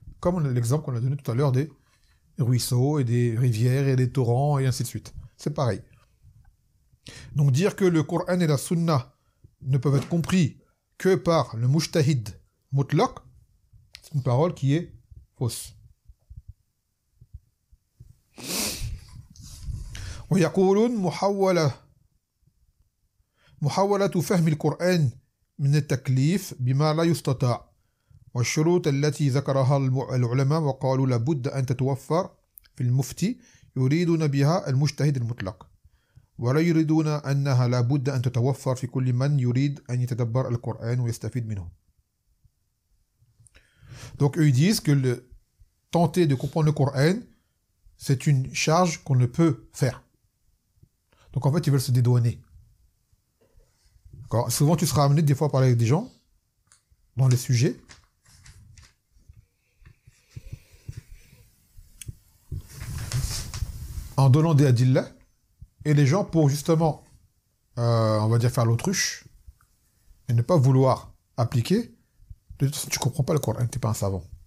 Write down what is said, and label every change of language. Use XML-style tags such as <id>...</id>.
<fr>Comme l'exemple qu'on a donné tout à l'heure des ruisseaux et des rivières et des torrents et ainsi de suite. C'est pareil. Donc dire que le Coran et la Sunna ne peuvent être compris que par le mujtahid mutlaq, c'est une parole qui est fausse.</fr> <ar>ويقولون محاولة فهم القرآن من التكليف بما لا يستطاع والشروط التي ذكرها العلماء وقالوا لابد أن تتوفر في المفتي يريدون بها المجتهد المطلق ولا يريدون أنها لابد أن تتوفر في كل من يريد أن يتدبر القرآن ويستفيد منه.</ar> <fr>Donc eux ils disent que tenter de comprendre le Coran c'est une charge qu'on ne peut faire. Donc en fait ils veulent se dédouaner. D'accord. Souvent tu seras amené des fois à parler avec des gens dans les sujets en donnant des adillah et les gens pour justement on va dire faire l'autruche et ne pas vouloir appliquer, tu comprends pas le Coran, t'es pas un savant.</fr>